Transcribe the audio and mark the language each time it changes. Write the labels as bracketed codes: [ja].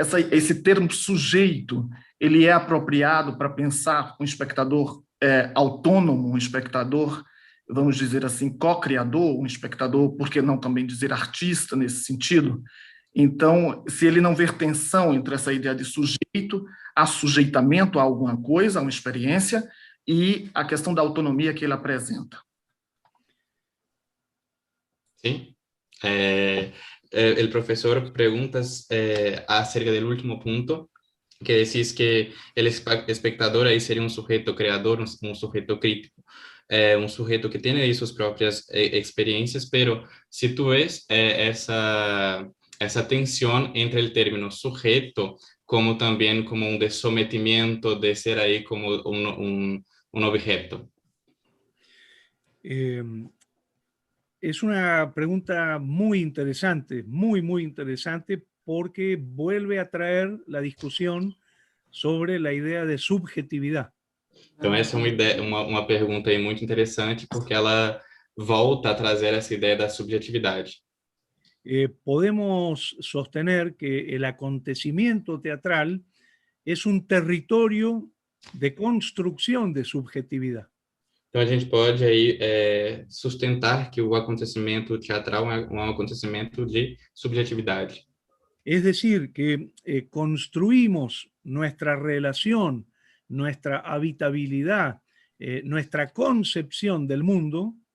[pt] Esse termo sujeito, ele é apropriado para pensar um espectador autônomo, um espectador, vamos dizer assim, co-criador, um espectador, por que não também dizer artista nesse sentido? Então, se ele não ver tensão entre essa ideia de sujeito, assujeitamento a alguma coisa, a uma experiência, e a questão da autonomia que ele apresenta. Sim. [es] El profesor pregunta acerca del último punto, que decís que el espectador ahí sería un sujeto creador, un sujeto crítico, un sujeto que tiene ahí sus propias experiencias, pero si tú ves esa tensión entre el término sujeto como también como un de sometimiento, de ser ahí como un objeto. Es una pregunta muy interesante, muy interesante, porque vuelve a traer la discusión sobre la idea de subjetividad. [pt] Então, essa é uma pergunta aí muito interessante, porque ela volta a trazer essa ideia da subjetividade. [es] Podemos sostener que el acontecimiento teatral es un territorio de construcción de subjetividad. [pt] Então, a gente pode aí sustentar que o acontecimento teatral é um acontecimento de subjetividade. [es] Es decir, que construimos nuestra relación, nuestra habitabilidad, nuestra concepción del mundo.